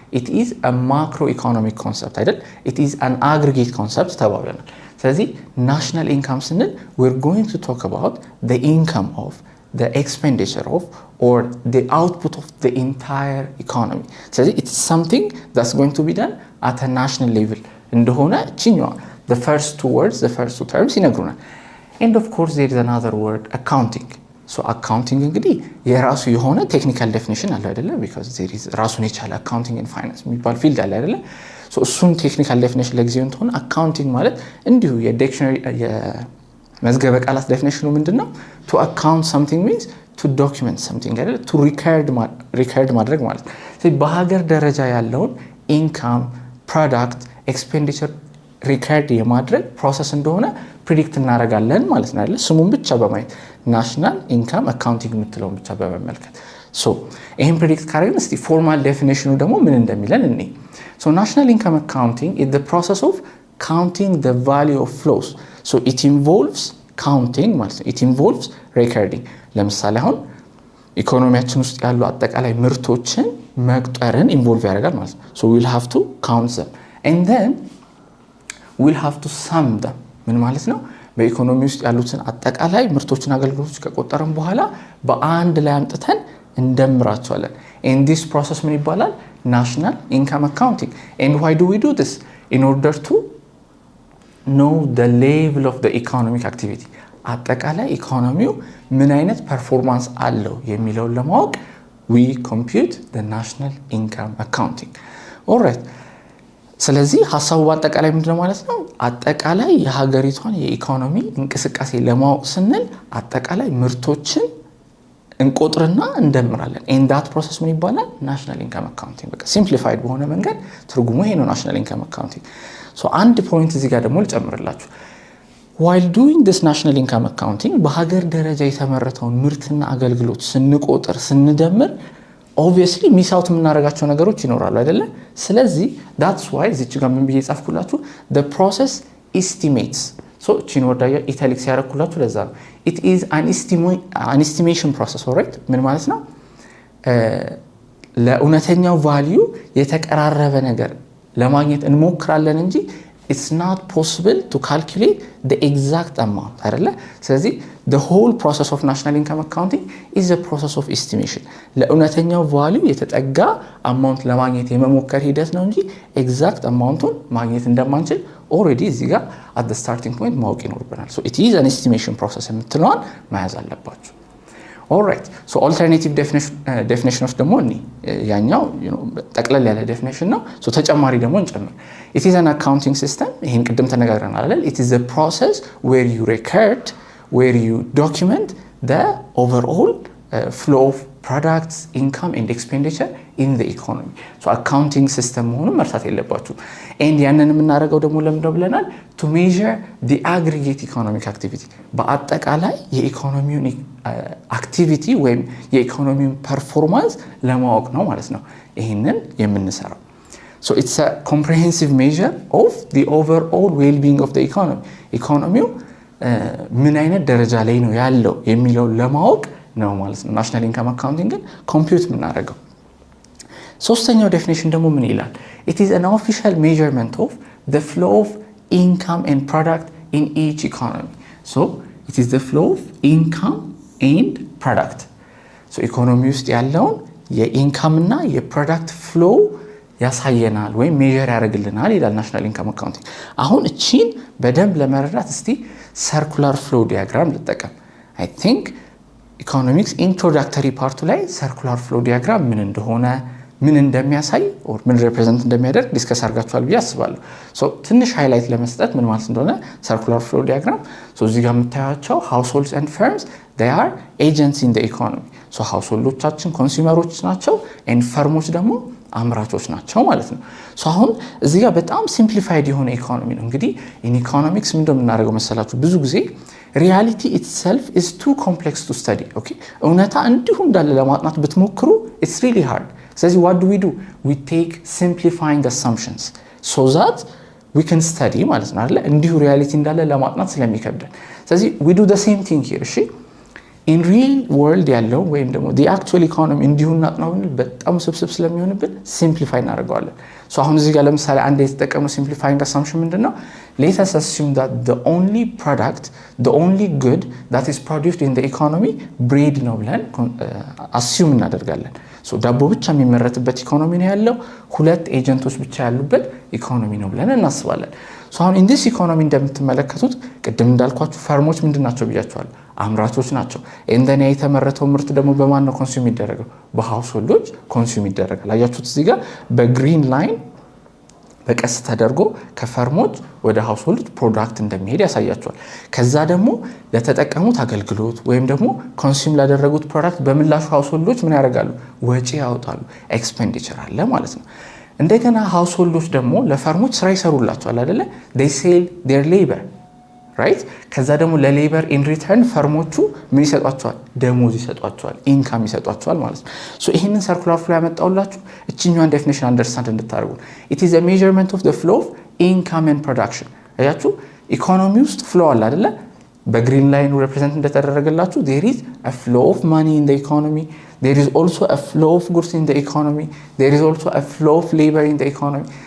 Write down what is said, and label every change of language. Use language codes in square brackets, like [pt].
[en] It is a macroeconomic concept አይደል? It is an aggregate concept [am] ተባብለናል። ስለዚህ [en] national income ስንል we're going to talk about the income of the expenditure of or the output of the entire economy. So it's something that's going to be done at a national level. [am] እንደሆነ ቺኛው [en] the first two words, the first two terms [am] ይነግሩናል. [en] And of course there is another word, accounting. [am] Accounting እንግዲህ የራሱ የሆነ ቴክኒካል ዴፊኒሽን አለው አይደለ? [en] because there is [am] ራሱን የቻለ accounting and finance የሚባል ፊልድ አለ አይደለ? እሱን ቴክኒካል ዴፊኒሽን ለጊዜው እንትን accounting ማለት እንዲሁ የዲክሽነሪ መዝገበ ቃላት ዴፊኒሽኑ ምንድነው? [en] to account something means to document something አይደል? [am] to record ማድረግ ማለት ነው። ስለዚህ በሀገር ደረጃ ያለውን ኢንካም፣ ፕሮዳክት፣ ኤክስፔንዲቸር ሪከርድ የማድረግ ፕሮሰስ እንደሆነ ፕሪዲክት እናደርጋለን ማለት ነው አይደል? ስሙን ብቻ በማየት ናሽናል ኢንካም አካውንቲንግ የምትለውን ብቻ በመመልከት ይሄን ፕሪዲክት ካደረግን እስቲ ፎርማል ዴፊኒሽኑ ደግሞ ምን እንደሚለን እኔ ናሽናል ኢንካም አካውንቲንግ [en] is the process of counting the value of flows. It involves counting ማለት ነው። it involves recording. [am] ለምሳሌ አሁን ኢኮኖሚያችን ውስጥ ያሉ አጠቃላይ ምርቶችን መቁጠርን ኢንቮልቭ ያደርጋል ማለት ነው። [en] we'll have to count them and then we'll have to sum them. [am] ምን ማለት ነው? በኢኮኖሚ ውስጥ ያሉትን አጠቃላይ ምርቶችን አገልግሎቶች ከቆጠርን በኋላ በአንድ ላይ አምጥተን እንደምራቸዋለን. [en] and this process [am] ምን ይባላል? [en] national income accounting. and why do we do this? in order to know the level of the economic activity. [am] አጠቃላይ ኢኮኖሚው ምን አይነት ፐርፎርማንስ አለው የሚለውን ለማወቅ [en] we compute the national income accounting. [am] alright ስለዚህ ሐሳቡ በአጠቃላይ ምንድነው ማለት ነው? አጠቃላይ የሀገሪቷን የኢኮኖሚ እንቅስቃሴ ለማወቅ ስንል አጠቃላይ ምርቶችን እንቆጥርና እንደምራለን. [en] and that process [am] ምን ይባላል? [en] national income accounting. [am] በቃ simplified በሆነ መንገድ ትርጉሙ ይሄ ነው national income accounting. አንድ ፖይንት እዚህ ጋር ደግሞ ልጨምርላችሁ። [en] while doing this national income accounting [am] በሀገር ደረጃ የተመረተውን ምርትና አገልግሎት ስንቆጥር ስንደምር obviously ሚስ አውት የምናደርጋቸው ነገሮች ይኖራሉ አይደለ? ስለዚህ that's why እዚች ጋር ምን ብዬ ጻፍኩላችሁ? [en] the process estimates. [am] ቺን ወዳያ ኢታሊክስ ያረኩላችሁ ለዛ ነው። [en] it is an estimation process. [am] alright ምን ማለት ነው? ለእውነተኛው ቫልዩ የተቀራረበ ነገር ለማግኘት እንሞክራለን እንጂ [en] it's not possible to calculate the exact amount [am] አይደለ? [en] ስለዚህ the whole process of national income accounting is a process of estimation. [am] ለእውነተኛው ቫልዩ የተጠጋ አማውንት ለማግኘት የመሞከር ሂደት ነው እንጂ ኤግዛክት አማውንቱን ማግኘት እንደማንችል ኦሬዲ እዚህ ጋር at the starting point ማወቅ ይኖርብናል. it is an estimation process የምትለዋን መያዝ አለባችሁ። alright [en] alternative definitions [am] ደግሞ እኔ ያኛው ጠቅለል ያለ ዴፊኒሽን ነው። ተጨማሪ ደግሞ እንጨምር። [en] it is an accounting system. [am] ይሄን ቅድም ተነጋግረናል አይደል? [en] it is a process where you record, where you document the overall flow of products, income and expenditure in the economy. [am] accounting system መሆኑን መርሳት የለባችሁ። [en] and ያንን [am] የምናደርገው ደግሞ ለምንድነው ብለናል? [en] to measure the aggregate economic activity. [am] በአጠቃላይ የኢኮኖሚውን አክቲቪቲ ወይም የኢኮኖሚውን ፐርፎርማንስ ለማወቅ ነው ማለት ነው ይሄንን የምንሰራው። [en] it's a comprehensive measure of the overall well-being of the economy. [am] ኢኮኖሚው ምን አይነት ደረጃ ላይ ነው ያለው የሚለው ለማወቅ ነው ማለት ነው ናሽናል ኢንካም አካውንቲንግን ኮምፒውት የምናደርገው። ሶስተኛው ዴፊኒሽን ደግሞ ምን ይላል? [en] it is an official measurement of the flow of income and product in each economy. So it is the flow of income and product. [am] so ኢኮኖሚ ውስጥ ያለውን የኢንካም እና የፕሮዳክት ፍሎው ያሳየናል ወይም ሜዠር ያደርግልናል ይላል ናሽናል ኢንካም አካውንቲንግ። አሁን እቺን በደንብ ለመረዳት እስቲ ሰርኩላር ፍሎው ዲያግራም ልጠቀም። አይ ቲንክ ኢኮኖሚክስ ኢንትሮዳክተሪ ፓርቱ ላይ ሰርኩላር ፍሎው ዲያግራም ምን እንደሆነ ምን እንደሚያሳይ ኦር ምን ሪፕሬዘንት እንደሚያደርግ ዲስከስ አድርጋችኋል ብዬ አስባለሁ። ሶ ትንሽ ሃይላይት ለመስጠት ምን ማለት እንደሆነ ሰርኩላር ፍሎው ዲያግራም ሶ እዚህ ጋር የምታያቸው ሃውስሆልድስ ኤንድ ፈርምስ [en] they are agents in the economy. [am] ሶ ሃውስሆልዶቻችን ኮንሱመሮች ናቸው ኤንድ ፈርሞች ደግሞ አምራቾች ናቸው ማለት ነው። ሶ አሁን እዚህ ጋር በጣም ሲምፕሊፋይድ የሆነ ኢኮኖሚ ነው። እንግዲህ ኢን ኢኮኖሚክስ ምን እንደምናደርገው መሰላችሁ ብዙ ጊዜ [en] reality itself is too complex to study. [am] okay እውነታ እንዲሁ እንዳለ ለማጥናት ብትሞክሩ [en] it's really hard. ስለዚህ what do? we take simplifying assumptions so that we can study ማለት ነው አይደል? [am] እንዲሁ reality እንዳለ ለማጥናት ስለሚከብደን ስለዚህ [en] we do the same thing here. [am] እሺ in real world ያለው ወይም ደግሞ the actual economy እንዲሁ እናጥናው በጣም ስብስብ ስለሚሆንብን simplify እናደርገዋለን። ሶ አሁን እዚህ ጋር ለምሳሌ አንድ የተጠቀመው simplifying assumption ምንድነው? [en] let us assume that the only product, the only good that is produced in the economy bread [am] ነው ብለን assume እናደርጋለን። ሶ ዳቦ ብቻ የሚመረትበት ኢኮኖሚ ነው ያለው፣ ሁለት ኤጀንቶች ብቻ ያሉበት ኢኮኖሚ ነው ብለን እናስባለን። ሶ አሁን in this economy እንደምትመለከቱት ቅድም እንዳልኳችሁ ፈርሞች ምንድናቸው ብያችኋል? አምራቾች ናቸው። እንደኔ የተመረተው ምርት ደግሞ በማን ነው ኮንሱም ይደረገው? በሃውስሆልዶች ኮንሱም ይደረጋል። አያችሁት እዚህ ጋር በግሪን ላይን በቀስ ተደርጎ ከፈርሞች ወደ ሃውስሆልድ ፕሮዳክት እንደሚሄድ ያሳያቸዋል። ከዛ ደግሞ ለተጠቀሙት አገልግሎት ወይም ደግሞ ኮንሱም ላደረጉት ፕሮዳክት በምላሹ ሃውስሆልዶች ምን ያደርጋሉ? ወጪ ያወጣሉ። ኤክስፔንዲቸር አለ ማለት ነው። እንደገና ሃውስሆልዶች ደግሞ ለፈርሞች ስራ ይሰሩላቸዋል አይደለ? [en] they sell their labor right? [am] ከዛ ደግሞ ለሌበር ኢን ሪተርን ፈርሞቹ ምን ይሰጧቸዋል? ደሞዝ ይሰጧቸዋል፣ ኢንካም ይሰጧቸዋል ማለት ነው። ሶ ይሄንን ሰርኩላር ፍሎ ያመጣውላችሁ እቺኛዋን ዴፊኒሽን አንደርስታንድ እንድታደርጉ [en] it is a measurement of the flow of income and production። [am] አያችሁ ኢኮኖሚ ውስጥ ፍሎ አለ አይደለ? [en] በግሪን ላይን ሪፕሬዘንት እንደተደረገላችሁ there is a flow of money in the economy, there is also a flow of goods in the economy, there is also a flow of labor in the economy.